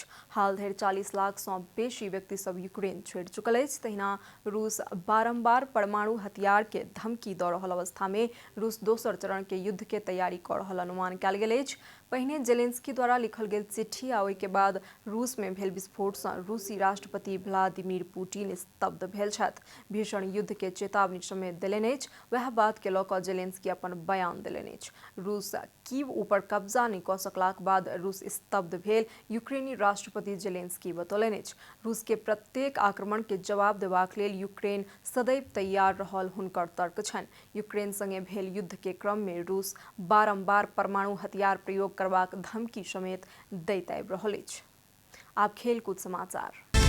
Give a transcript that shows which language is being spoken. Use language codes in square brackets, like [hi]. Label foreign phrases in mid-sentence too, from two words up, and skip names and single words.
[mai] हाल धरि 40 लाख सँ बेसी व्यक्ति सब यूक्रेन छोड़ि चुकल अछि। तहिना रूस बारंबार परमाणु हथियार के धमकी दऽ रहल अवस्था में रूस दोसर चरण के युद्ध के तैयारी कर रहल अनुमान कयल गेल अछि। पहिने जेलेंस्की द्वारा लिखल गेल चिट्ठी आ ओहि के बाद रूस में भेल विस्फोट सँ रूसी राष्ट्रपति व्लादिमीर पुतिन स्तब्ध भेल छथि। भीषण युद्ध के चेतावनी समेत देलनि अछि। वएह बात के लऽ कऽ जेलेंस्की अपन बयान देलनि अछि। रूस कीव ऊपर कब्जा नहि कऽ सकलाक बाद रूस स्तब्ध भेल यूक्रेनी राष्ट्रपति जेलेंस्की बतौलनि अछि। रूस के प्रत्येक आक्रमण के जवाब देबाक लेल यूक्रेन सदैव तैयार रहल हुनकर तर्क छनि। यूक्रेन संगे भेल युद्ध के क्रम में रूस बारंबार परमाणु हथियार प्रयोग करबाक धमकी समेत दैत आबि रहल अछि। आब खेलकूद समाचार।